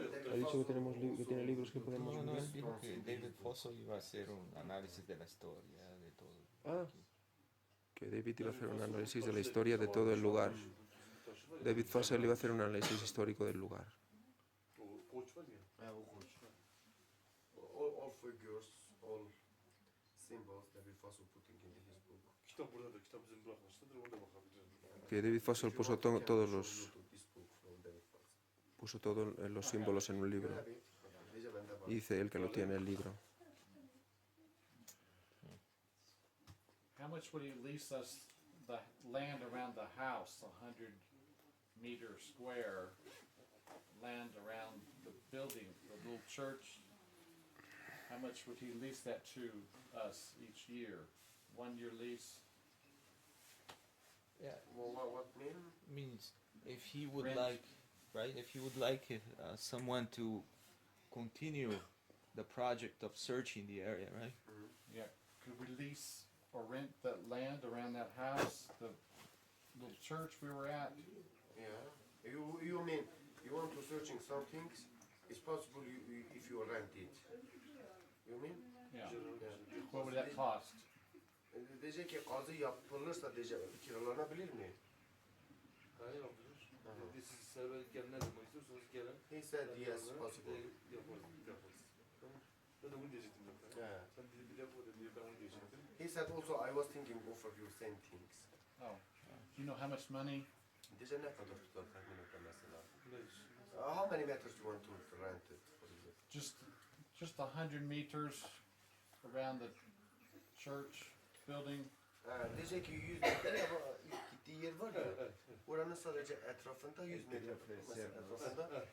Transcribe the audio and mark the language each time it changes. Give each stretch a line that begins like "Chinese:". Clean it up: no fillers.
Spanish: Ha dicho que, que tiene libros que podemos No, leer? dijo que David Fosso iba a hacer un análisis de la historia, de todo. Ah, que David iba a hacer un análisis de la historia de todo el lugar. David Fossel iba a hacer un análisis histórico del lugar.
Turkish: O koç var ya.
English: all figures, all symbols David Foss putting in his book.
Turkish: Kitap burada da. Kitap bizim bir arkadaşlardır. Ona da bakabiliriz.
Spanish: Que David Fossel puso todos los símbolos en un libro. Y dice él que lo tiene el libro.
English: much would he lease us the land around the house, 100-meter square land around the building, the little church? How much would he lease that to us each year? 1-year lease? Yeah, What mean? means if he would Rent. like, right? If he would like someone to continue the project of searching the area, right? Yeah. Could we lease or rent that land around that house, the little church we were at? Yeah. You mean you want to searching some things? It's possible if you rent it. You mean? Yeah. Yeah. What would that cost?
Turkish: Diyecek ki kazı yapılırsa diyecek kiralanabilir mi? Hayır yapılır. Siz serbest gelin ne zaman istiyorsanız gelin.
English: He said yes, possible.
Turkish: Yaparız. Tamam. Ben de bunu diyecektim zaten.
English: Yeah.
Turkish: Sen bir laf o dedi, ben onu diyecektim.
English: He said also I was thinking both of you same things. Oh. Do you know how much money?
Turkish: Diyecek ne kadar tutar tahmin et mesela? Ne?
English: How many meters you want to rent it? Just 100 meters around the church building.
Turkish: Diyecek ki 100 metre ama gittiği yer var ya. Oranın sadece etrafında 100 metre mesela etrafında.